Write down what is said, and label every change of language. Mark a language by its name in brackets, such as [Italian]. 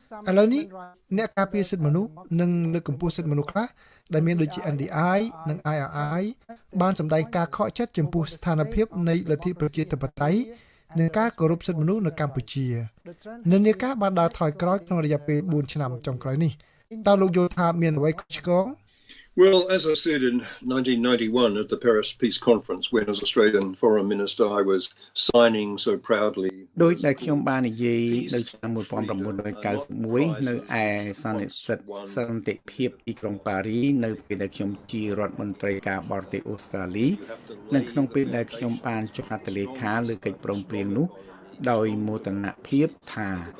[Khmer] ឥឡូវនេះអ្នកការពារសិទ្ធិមនុស្សនិងលើកកម្ពស់សិទ្ធិមនុស្សខ្លះដែលមានដូចជា NDI និង IRI បានសម្ដែងការខកចិត្តចំពោះស្ថានភាពនៃលទ្ធិប្រជាធិបតេយ្យនិងការគោរពសិទ្ធិមនុស្សនៅកម្ពុជានិន្នាការបានដើរថយក្រោយក្នុងរយៈពេល4ឆ្នាំចុងក្រោយនេះតើលោកយល់ថាមានអ្វីខុសឆ្គង [English] Well, as I said in 1991 at the Paris Peace Conference, when as Australian Foreign Minister I was signing so proudly [Khmer] ដោយដែលខ្ញុំបាននិយាយនៅឆ្នាំ1991នៅឯសន្និសីទសន្តិភាពទីក្រុងប៉ារីនៅពេលដែលខ្ញុំជារដ្ឋមន្ត្រីការបរទេសអូស្ត្រាលីនិងក្នុងពេលដែលខ្ញុំបានចុះហត្ថលេខាលើកិច្ចព្រមព្រៀងនោះដោយមោទនភាពថា